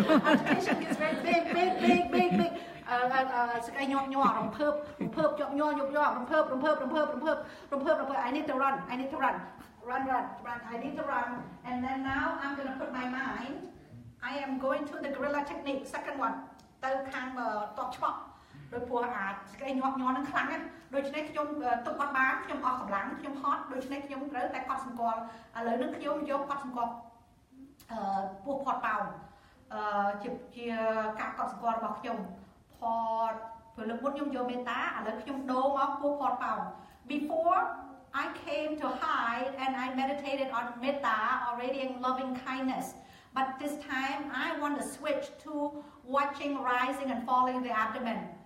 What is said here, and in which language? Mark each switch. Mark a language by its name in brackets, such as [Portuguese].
[English] Agitation gets very big. [Khmer] សេចក្តីញាប់ញ័ររំភើបញាប់ញ័ររំភើប [English] I need to run run I need to run and then now I'm going to put my mind I am going to the guerrilla technique second one [Khmer] ទៅខាងតបឆ្ពោះដោយព្រោះអាសេចក្តីញាប់ញ័រនឹងខ្លាំងណាស់ដូច្នេះខ្ញុំទុកអត់បានខ្ញុំអស់កម្លាំងខ្ញុំហត់ដូច្នេះខ្ញុំត្រូវតែកត់សម្គាល់ឥឡូវនេះខ្ញុំយកកត់សម្គាល់ ពោះផតប៉ោងជាការកត់សម្គាល់របស់ខ្ញុំផតព្រោះលើកមុនខ្ញុំយកមេត្តាឥឡូវខ្ញុំដូរមកពោះផតប៉ោង [English] before I came to hide and I meditated on metta or radiant loving kindness. But this time I want to switch to watching rising and falling the abdomen.